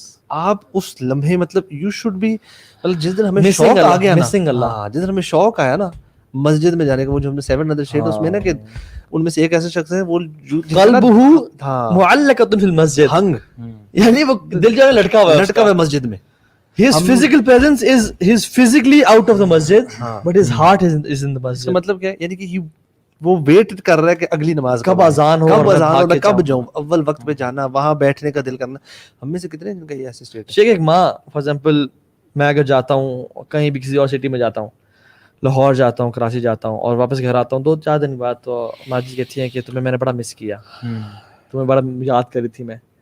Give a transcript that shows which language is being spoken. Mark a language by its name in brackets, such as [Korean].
[Urdu] آپ اس لمحے مطلب [English] you should be [Urdu] جس دن ہمیں شوق آ گیا نا, جس دن ہمیں شوق آیا نا مسجد میں جانے کا, وہ جو ہم نے [English] 7 other shades [Urdu] اس میں نا کہ ان میں سے ایک ایسا شخص ہے وہ [Arabic] قلبہ معلقۃ فی المسجد, [English] hung [Urdu] یعنی وہ دل جو ہے لٹکا ہوا ہے مسجد میں. [English] His physical presence is he's physically out of the masjid, but his heart is in the masjid. [Urdu] مطلب کیا یعنی کہ وہ ویٹ کر رہا ہے کہ اگلی نماز کب اذان ہو, کب جاؤں, اول وقت پہ جانا, وہاں بیٹھنے کا دل کرنا. ہم میں سے کتنے جن کا یہ ایسے اسٹیٹ ہے. ایک ماں فار ایگزامپل میں اگر جاتا ہوں کہیں بھی کسی اور سٹی میں جاتا ہوں, لاہور جاتا ہوں, کراچی جاتا ہوں اور واپس گھر آتا ہوں 2-4 دن بعد, تو ماں جی کہتی ہیں کہ تمہیں میں نے بڑا مس کیا, تمہیں بڑا یاد کری تھی میں.